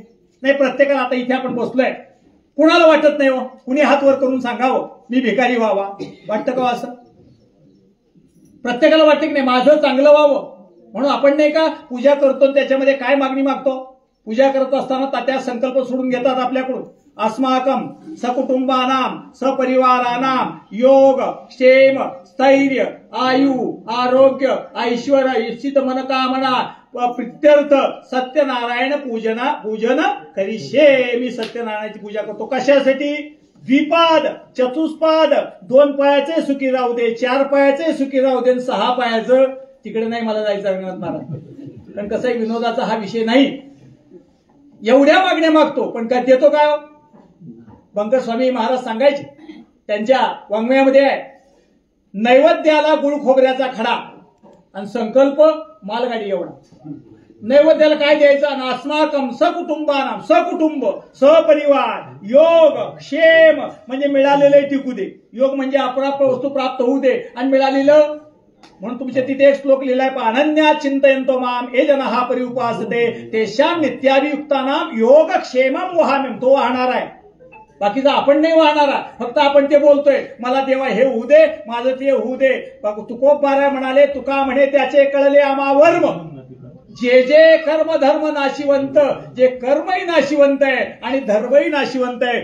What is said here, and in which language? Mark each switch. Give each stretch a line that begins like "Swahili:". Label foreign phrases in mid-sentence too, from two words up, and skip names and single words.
Marathi: नाही, प्रत्येकाला आता इथे आपण बसलोय, कुणाला वाटत नाही हो, कुणी हात वर करून सांगावं मी भिकारी व्हावा, वाटतं का असं? प्रत्येकाला वाटतं की नाही माझं चांगलं व्हावं. म्हणून आपण नाही का पूजा करतो, त्याच्यामध्ये काय मागणी मागतो? पूजा करत असताना तात्या संकल्प सोडून घेतात आपल्याकडून,
Sanskrit: अस्माकम सकुटुंबानाम सपरिवारानाम योग क्षेम स्थैर्य आयु आरोग्य ऐश्वर इच्छित मनकामना प्रित्यर्थ सत्यनारायण पूजन करिष्ये.
Marathi: मी सत्यनारायणाची पूजा करतो. कशासाठी?
Sanskrit: द्विपाद चतुष्पाद,
Marathi: 2 पायाचे सुखी राहू दे, 4 पायाचे सुखी राहू दे, 6 पायाचं तिकडे नाही मला जायचं रंगनाथ महाराज. कारण कसं आहे, विनोदाचा हा विषय नाही. एवढ्या मागण्या मागतो, पण काय देतो काय? बंकर स्वामी महाराज सांगायचे त्यांच्या वाङ्मयामध्ये आहे, नैवेद्याला गुळ खोबऱ्याचा खडा आणि संकल्प मालगाडी एवढा. नैवेद्याला काय द्यायचं?
Sanskrit: अस्माकम सकुटुंबानाम,
Marathi: सकुटुंब सपरिवार योग क्षेम म्हणजे मिळालेले टिकू दे, योग म्हणजे अप्राप्त वस्तू प्राप्त होऊ दे, आणि मिळालेलं. म्हणून तुमच्या तिथे एक श्लोक लिहिलाय,
Sanskrit: अनन्या चिंतयंतो माम ये जनः परिउपासते तेषां नित्याभियुक्तानां योग क्षेमं वहाम्यं.
Marathi: तो वाहणार आहे, बाकीचा आपण नाही वाहणारा. फक्त आपण ते बोलतोय मला देवा हे होऊ दे, माझं ते होऊ दे. तुकोबाराय म्हणाले, तुका म्हणे त्याचे कळले आम्हावर्म, जे जे कर्म धर्म नाशिवंत, जे कर्मही नाशिवंत आहे आणि धर्मही नाशिवंत आहे.